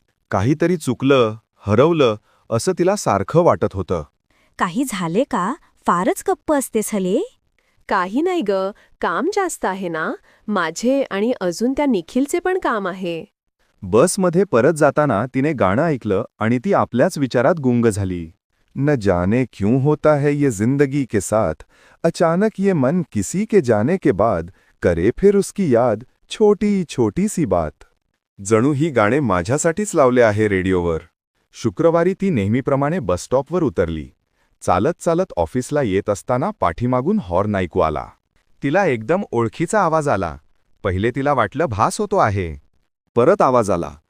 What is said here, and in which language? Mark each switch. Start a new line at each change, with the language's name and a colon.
Marathi: काहीतरी चुकलं, हरवलं असं तिला सारखं वाटत होतं. काही झाले का? फारच गप्प असतेस हले. काही नाही ग, काम जास्त आहे ना. माझे आणि अजून त्या निखिलचे पण काम आहे. बसमध्ये परत जाताना तिने गाणं ऐकलं आणि ती आपल्याच विचारात गुंग झाली.
Hindi: न जाने क्यों होता है ये जिंदगी के साथ, अचानक ये मन किसी के जाने के बाद करे फिर उसकी याद छोटी छोटी सी बात.
Marathi: जणू ही गाणे माझ्यासाठीच लावले आहे रेडिओवर. शुक्रवारी ती नेहमीप्रमाणे बसस्टॉपवर उतरली. चालत चालत ऑफिसला येत असताना पाठीमागून हॉर्न ऐकू आला. तिला एकदम ओळखीचा आवाज आला. पहिले तिला वाटलं भास होतो आहे. परत आवाज आला.